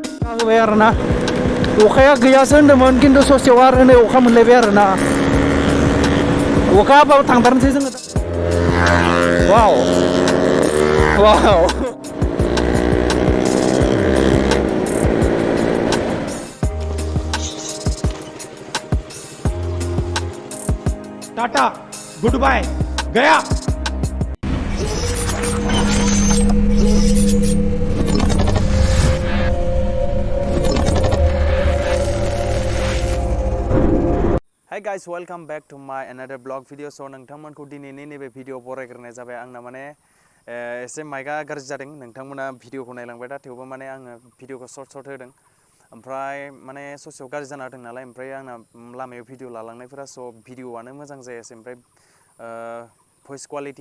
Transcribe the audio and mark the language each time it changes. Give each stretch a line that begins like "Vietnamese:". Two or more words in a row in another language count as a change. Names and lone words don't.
Bodo: होबाय आरोना अखाया गैयासो होनदोंमोन खिन्थु ससेयाव आरो नै अखा मोनलायबाय आरोना अखा हाबाबो थांथारनोसै जोङो वाव वाव
Hindi: टाटा
English: good bye
Hindi: गया
English: Hi guys, welcome back to my another blog video.
Bodo: So नोंथांमोनखौ दिनैनि नैबे भिडिअ बरायग्रोनाय जाबाय आंना माने एसे माइकआ गाज्रि जादों नोंथांमोना भिडिअखौ नायलांबाय दा थेवबो माने आङो भिडिअखौ सर्ट होदों ओमफ्राय माने ससेयाव गाज्रि जाना होदों नालाय ओमफ्राय आंना लामायाव भिडिअ लालांनायफोरा स' भिडिअआनो मोजां जायासै ओमफ्राय भइस क्वालिटिया